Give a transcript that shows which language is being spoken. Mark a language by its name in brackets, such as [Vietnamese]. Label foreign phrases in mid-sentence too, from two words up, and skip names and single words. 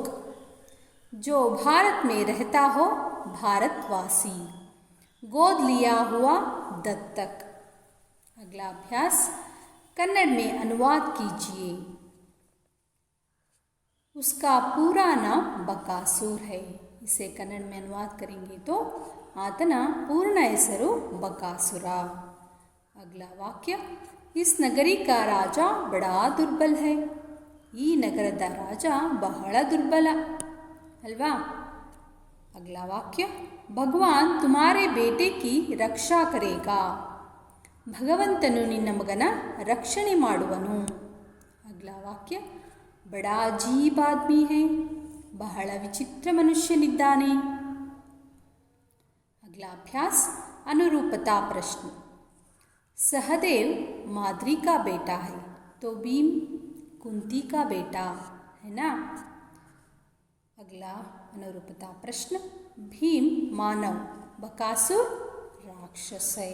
[Hindi] जो भारत में रहता हो, भारतवासी। गोद लिया हुआ, दत्तक। अगला अभ्यास, कन्नड़ में अनुवाद कीजिए। उसका पूरा नाम बकासुर है। इसे कन्नड़ में अनुवाद करेंगे तो [Kannada] ಆತನ ಪೂರ್ಣ ಹೆಸರು ಬಕಾಸುರ। [Hindi] अगला वाक्य, इस नगरी का राजा बड़ा दुर्बल है. [Kannada] ಈ ನಗರದ ರಾಜ ಬಹಳ ದುರ್ಬಲ ಅಲ್ವಾ. [Hindi] अगला वाक्य भगवान तुम्हारे बेटे की रक्षा करेगा. [Kannada] ಭಗವಂತನು ನಿನ್ನ ಮಗನ ರಕ್ಷಣೆ ಮಾಡುವನು. [Hindi] अगला वाक्य बड़ा अजीब आदमी है. [Kannada] ಬಹಳ ವಿಚಿತ್ರ ಮನುಷ್ಯನಿದ್ದಾನೆ. [Hindi] अगला अभ्यास अनुरूपता प्रश्न. सहदेव माद्री का बेटा है तो भीम कुंती का बेटा है ना. अगला अनुरूपता प्रश्न. भीम मानव बकासुर राक्षस है.